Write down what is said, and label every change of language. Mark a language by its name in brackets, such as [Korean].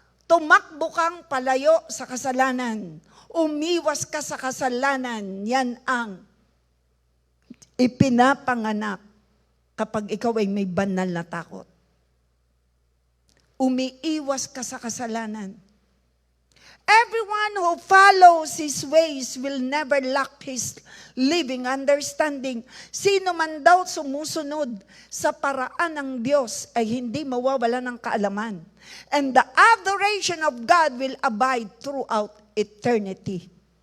[Filipino] Tumakbo kang palayo sa kasalanan. Umiwas ka sa kasalanan. Yan ang ipinapanganak kapag ikaw ay may banal na takot. Umiiwas ka sa kasalanan. [English] Everyone who follows His ways will never lack His living understanding. [Filipino] Sino man daw sumusunod sa paraan ng Diyos ay hindi mawawala ng kaalaman. [English] And the adoration of God will abide throughout eternity.